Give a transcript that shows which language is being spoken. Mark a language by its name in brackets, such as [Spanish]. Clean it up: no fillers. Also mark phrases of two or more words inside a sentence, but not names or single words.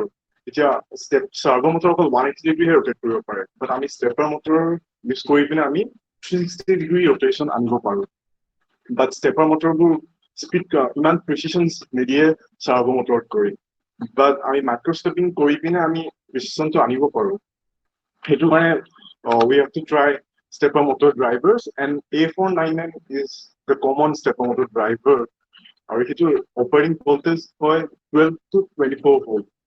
[Assamese] এতিয়া [English] servo motor [Assamese] অকল 180 ডিগ্ৰীহে ৰোটেট কৰিব পাৰে, বাট আমি [English] stepper motor use [Assamese] কৰি পিনে আমি [English] 360 degree rotation [Assamese] আনিব পাৰো। [English] but stepper motorবোৰ [Assamese] স্পীড ইমান প্ৰিচিশ্যন নিদিয়ে [English] servo motorত [Assamese] কৰি, বাট আমি মাইক্ৰস্কোপিং কৰি পিনে আমি প্ৰিচিশ্যনটো আনিব পাৰো। সেইটো কাৰণে [English] we have to try stepper motor drivers, and A499 is the common stepper motor driver. Or if you operating voltage for 12 to 24 volt.